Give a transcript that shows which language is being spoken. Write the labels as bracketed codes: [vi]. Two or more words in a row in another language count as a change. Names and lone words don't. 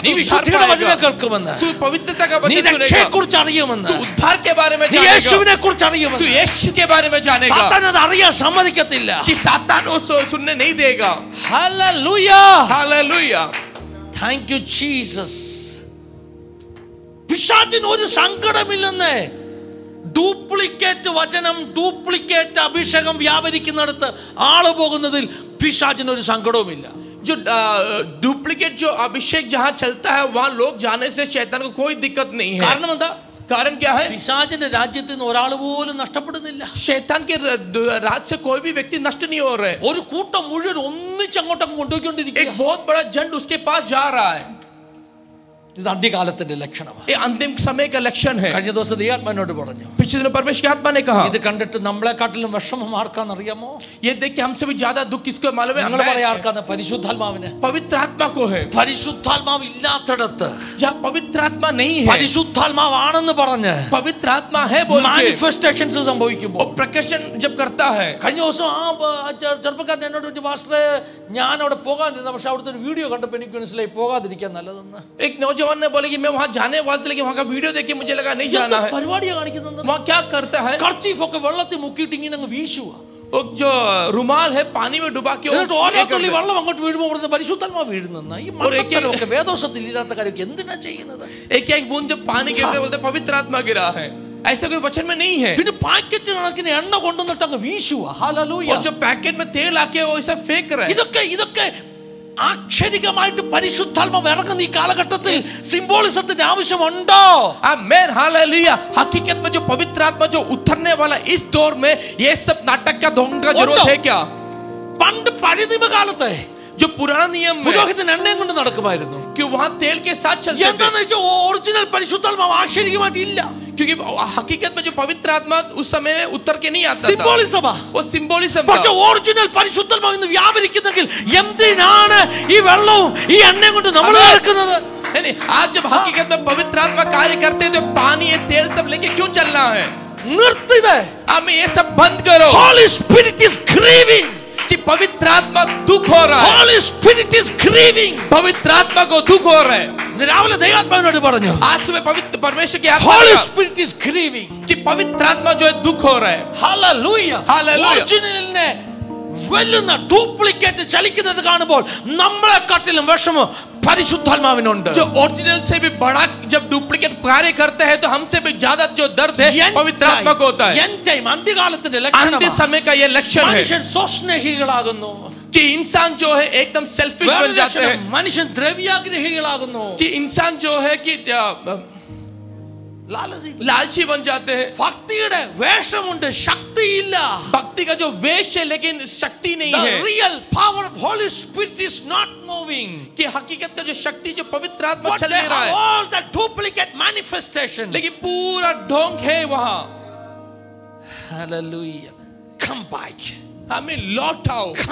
[ml] നീ [hi] तो उद्धार [ml] വിശുദ്ധിയുടെ വചനം [hi] पाएगा. [ml] കേൾക്കുമെന്ന്. [hi] तू पवित्रता का [ml] നീ [hi] वचन [ml] രക്ഷയെ [hi] सुनेगा. [ml] കുറിച്ച് അറിയുമെന്ന്. [hi] तू उद्धार के बारे में [ml] നീ [hi] जानेगा. [ml] യേശുവിനെ കുറിച്ച് [hi] तू [ml] അറിയുമെന്ന്. [hi] यीशु के बारे में जानेगा. [ml] സാത്താൻ അത് അറിയാൻ സമ്മതിക്കത്തില്ല. [hi] कि सातान वो सुनने नहीं देगा. [ml] ഹല്ലേലൂയ. [hi] हालेलुया. [en] thank you Jesus. [ml] പിശാചിന് ഒരു സങ്കടമില്ലെന്ന്. ഡ്യൂപ്ലിക്കേറ്റ് വചനം, ഡ്യൂപ്ലിക്കേറ്റ് അഭിഷേകം വ്യാപരിക്കുന്നിടത്ത് ആള് പോകുന്നതിൽ പിശാചിന് ഒരു സങ്കടവുമില്ല. [hi] जो डुप्लीकेट जो अभिषेक जहाँ चलता है वहाँ लोग जाने से शैतान को कोई दिक्कत नहीं है. [ml] കാരണം എന്താ? [hi] कारण क्या है? [ml] പിശാചിന്റെ രാജ്യത്തിൽ നിന്ന് ഒരാൾ പോലും നഷ്ടപ്പെടുന്നില്ല. [hi] शैतान के राज से कोई भी व्यक्ति नष्ट नहीं हो रहा है. [ml] ഒരു കൂട്ടം മുഴുവൻ ഒന്നിച്ചങ്ങോട്ടങ്ങ് കൊണ്ടുപോയിക്കൊണ്ടിരിക്കുക. [hi] एक बहुत बड़ा झंड उसके पास जा रहा है. [ml] ഇത് അന്ത്യകാലത്തിന്റെ ലക്ഷണമാണ്. [hi] ये अंतिम समय का लक्षण है. [ml] കഴിഞ്ഞ ദിവസം ദൈവാത്മാവിനോട് പറഞ്ഞു. [hi] पिछले दिन परमेश्वर की आत्मा ने कहा. [ml] ഇത് കണ്ടിട്ട് നമ്മളെക്കാട്ടിലും വിഷമം ആർക്കാന്ന് അറിയാമോ? [hi] ये देख के हमसे भी ज्यादा दुख किसको मालूम है? [ml] നിങ്ങൾ പറയാ ആർക്കാന്ന്? പരിശുദ്ധാത്മാവിന്. [hi] पवित्र आत्मा को है. [ml] പരിശുദ്ധാത്മാവ് ഇല്ലാത്തടത്ത് [hi] जहाँ पवित्र आत्मा नहीं है, [ml] പരിശുദ്ധാത്മാവാണെന്ന് പറഞ്ഞ് [hi] पवित्र आत्मा है बोल के [ml] മാനിഫെസ്റ്റേഷൻസ് സംഭവിക്കുമ്പോൾ [hi] वो प्रकर्षण जब करता है. [ml] കഴിഞ്ഞ ദിവസം ചെറുപ്പക്കാരൻ എന്നോട് ചോദിച്ചു, പാസ്റ്ററെ ഞാൻ അവിടെ പോകാനിരുന്ന, പക്ഷെ അവിടുത്തെ ഒരു വീഡിയോ കണ്ടപ്പോൾ എനിക്ക് മനസ്സിലായി പോകാതിരിക്കാൻ നല്ലതെന്ന്. [hi] एक नौजवान ने बोले कि मैं वहां जाने वाला था लेकिन वहां का वीडियो देख के मुझे लगा नहीं जाना है. [ml] പരിപാടിയാ കാണിക്കുന്നത്. [hi] वहां क्या करता है? [ml] കർച്ചീഫ് ഒക്കെ വെള്ളത്തിൽ മുക്കിയിട്ട് ഇങ്ങനെ അങ്ങ് വീശുക. [hi] वो जो रुमाल है पानी में डुबा के [ml] എന്നിട്ട് ഓരോ തുള്ളി വെള്ളം അങ്ങോട്ട് വീഴുമ്പോൾ അവിടുന്ന് പരിശുദ്ധാത്മാവ് വീഴുന്നെന്ന്. ഈ മണ്ടത്തരമൊക്കെ വേദോസത്തിൽ ഇല്ലാത്ത കാര്യമൊക്കെ എന്തിനാ ചെയ്യുന്നത്? [hi] एक एक बूंद जब पानी गिरते बोलते पवित्र आत्मा गिरा है. ऐसा कोई वचन में नहीं है. [ml] പിന്നെ പാക്കറ്റ് കണക്കിന് എണ്ണ കൊണ്ടുവന്നിട്ട് അങ്ങ് വീശുക. ഹല്ലേലൂയ. [hi] और जो पैकेट में तेल आके वो ऐसा फेंक रहा है. [ml] ഇതൊക്കെ ആക്ഷരികമായിട്ട് പരിശുദ്ധാത്മാവ് ഇറങ്ങുന്ന ഈ കാലഘട്ടത്തിൽ സിംബോളിസത്തിന്റെ ആവശ്യമുണ്ടോ? [hi] आमेन हालेलुया. हकीकत में जो पवित्र आत्मा जो उतरने वाला इस दौर में ये सब नाटक का ढोंग का जरूरत है क्या? [ml] പണ്ട് പഴയ നിയമകാലത്തെ [hi] जो पुराना नियम है [ml] പുരോഹിതൻ എണ്ണയും കൊണ്ട് നടക്കുമായിരുന്നു. [hi] कि वहां तेल के साथ चलते थे. [ml] എന്താന്ന് വെച്ചാൽ ഒറിജിനൽ പരിശുദ്ധാത്മാവ് ആക്ഷരികമായിട്ട് ഇല്ല. [hi] क्योंकि हकीकत में जो पवित्र आत्मा उस समय उतर के नहीं आता था. [ml] സിംബോളിസമാ. [hi] वो सिंबोलिज्म था. [ml] പക്ഷെ ഒറിജിനൽ പരിശുദ്ധാത്മാവ് ഇന്ന് വ്യാപരിക്കുന്നെങ്കിൽ എന്തിനാണ് ഈ വെള്ളവും ഈ എണ്ണയും കൊണ്ട് നമ്മൾ നടക്കുന്നത്? [hi] नहीं, आज जब हकीकत में पवित्र आत्मा कार्य करते हैं तो पानी ये तेल सब लेके क्यों चलना है? [ml] നിർത്തിത്. [hi] हमें ये सब बंद करो. [en] Holy Spirit is grieving. [hi] कि पवित्र आत्मा दुख हो रहा है. [en] Holy Spirit is grieving. [hi] पवित्र आत्मा को दुख हो रहा है. [ml] രാവിലെ ദൈവാത്മാവിനോട് പറഞ്ഞു, [hi] आज सुबह पवित्र परमेश्वर की आत्मा [en] Holy [hi] ने कहा [en] Spirit is grieving. [hi] कि पवित्र आत्मा जो है दुख हो रहा है. [en] Hallelujah. Hallelujah. [ml] ഒറിജിനലിനെ വെല്ലുന്ന ഡ്യൂപ്ലിക്കേറ്റ് ചലിക്കുന്നത് കാണുമ്പോൾ നമ്മളെക്കാട്ടിലും വിഷമം പരിശുദ്ധാത്മാവിനുണ്ട്. [hi] जो ओरिजिनल से भी बड़ा जब डुप्लीकेट कार्य करते हैं तो हमसे भी ज्यादा जो दर्द है पवित्र आत्मा को होता है. [ml] അന്ത്യകാലത്തിന്റെ [hi] अंतिम [ml] ലക്ഷണം [hi] समय का ये लक्षण है [ml] മനുഷ്യൻ സ്വസ്നേഹികളാകുന്നു. [hi] कि इंसान जो है एकदम सेल्फिश बन जाते हैं. [ml] മനുഷ്യൻ ദ്രവ്യാഗ്രഹികളാകുന്നു. [hi] कि इंसान जो है कि लालची बन जाते हैं. [ml] ഭക്തിയുടെ വേഷമുണ്ട്, ശക്തിയില്ല. [hi] भक्ति का जो वेश है लेकिन शक्ति नहीं [en] The [hi] है. [en] real power of Holy Spirit is not moving. [hi] कि हकीकत का जो शक्ति जो पवित्र आत्मा [en] But [hi] चल [en] they [hi] नहीं रहा [en] have [hi] है [en] all the duplicate manifestations. [hi] लेकिन पूरा ढोंग है वहां. [en] Hallelujah. Come back. [hi] हमें लौट आओ. [en] Come back.